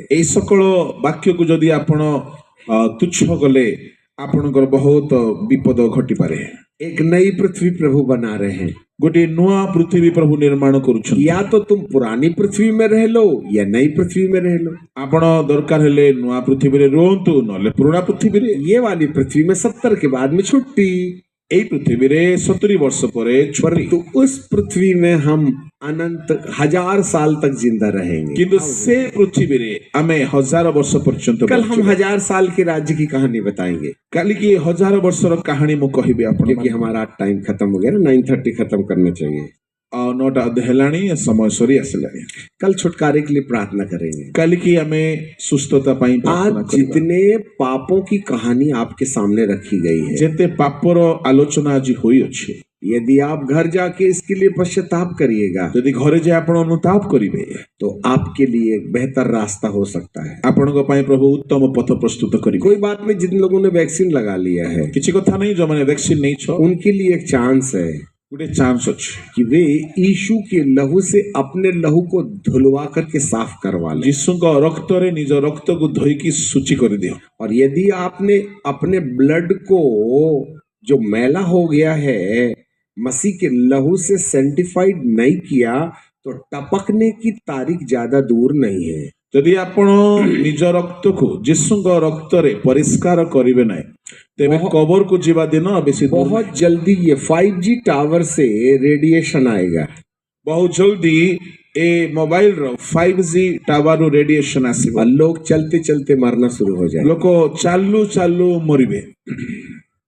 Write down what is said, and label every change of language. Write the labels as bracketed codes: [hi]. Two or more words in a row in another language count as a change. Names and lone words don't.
[or] ଏଇ ସକଳ ବାକ୍ୟକୁ ଯଦି ଆପଣ ତୁଚ୍ଛ କଲେ ଆପଣଙ୍କର ବହୁତ ବିପଦ ଘଟିପାରେ। [hi] एक नई पृथ्वी प्रभु बना रहे हैं। [or] ଗୋଟେ ନୂଆ ପୃଥିବୀ ପ୍ରଭୁ ନିର୍ମାଣ କରୁଛନ୍ତି। [hi] या तो तुम पुरानी पृथ्वी में रह लो या नई पृथ्वी में रह लो। [or] ଆପଣ ଦରକାର ହେଲେ ନୂଆ ପୃଥିବୀରେ ରୁହନ୍ତୁ, ନହେଲେ ପୁରୁଣା ପୃଥିବୀରେ। [hi] ये वाली पृथ्वी में 70 के बाद में छुट्टी। [or] ଏଇ ପୃଥିବୀରେ 70 ବର୍ଷ ପରେ ଛୁଟି। [hi] तो उस पृथ्वी में हम अनंत 1000 साल तक जिंदा रहेंगे। [or] କିନ୍ତୁ ସେ ପୃଥିବୀରେ ଆମେ 1000 ବର୍ଷ ପର୍ଯ୍ୟନ୍ତ [hi] कल हम [or] ବଞ୍ଚିବା। [hi] 1000 साल के राज्य की कहानी बताएंगे, [or] କାଲିକି 1000 ବର୍ଷର କାହାଣୀ ମୁଁ କହିବି ଆପଣ। [hi] क्योंकि हमारा टाइम खत्म हो गया ना, 9:30 खत्म करना चाहिए। [or] 9ଟା ଅଧେ ହେଲାଣି, ସମୟ ସରି ଆସିଲାଣି। [hi] कल छुटकारे के लिए प्रार्थना करेंगे। [or] କାଲିକି ଆମେ ସୁସ୍ଥତା ପାଇଁ ପ୍ରାର୍ଥନା [hi] आज [or] କରିବା। [hi] जितने पापों की कहानी आपके सामने रखी गई है, [or] ଯେତେ ପାପର ଆଲୋଚନା ଆଜି ହୋଇଅଛି, [hi] यदि आप घर जाके इसके लिए पश्चाताप करिएगा [or] ଯଦି ଘରେ ଯାଇ ଆପଣ ଅନୁତାପ କରିବେ [hi] तो आपके लिए एक बेहतर रास्ता हो सकता है। [or] ଆପଣଙ୍କ ପାଇଁ ପ୍ରଭୁ ଉତ୍ତମ ପଥ ପ୍ରସ୍ତୁତ କରିବେ। [hi] कोई बात नहीं, जिन लोगों ने वैक्सीन लगा लिया है [or] କିଛି କଥା ନାହିଁ, ଯୋଉମାନେ ଭ୍ୟାକ୍ସିନ ନେଇଛ [hi] उनके लिए एक चांस है [or] ଗୋଟେ ଚାନ୍ସ ଅଛି [hi] कि वे यीशु के लहू से अपने लहू को धुलवा करके साफ करवा लें। [or] ଯୀଶୁଙ୍କ ରକ୍ତରେ ନିଜ ରକ୍ତକୁ ଧୋଇକି ଶୁଚି କରିଦିଅ। [hi] और यदि आपने अपने ब्लड को जो मैला हो गया है, मसीह के लहू से सेंटिफाइड नहीं किया तो टपकने की तारीख ज्यादा दूर नहीं है। [or] ଯଦି ଆପଣ ନିଜ ରକ୍ତକୁ ଯୀଶୁଙ୍କ ରକ୍ତରେ ପରିଷ୍କାର କରିବେ ନାହିଁ ତେବେ କବରକୁ ଯିବା ଦିନ ବେଶୀ ଦୂର [hi] बहुत जल्दी ये 5G टावर से रेडिएशन आएगा। [or] ବହୁତ ଜଲଦି ଏ ମୋବାଇଲ ରୁ 5G ଟାୱାର ରେଡିଏସନ ଆସିବ। [hi] और लोग चलते चलते मरना शुरू हो जाए। [or] ଲୋକ ଚାଲୁ ଚାଲୁ ମରିବେ।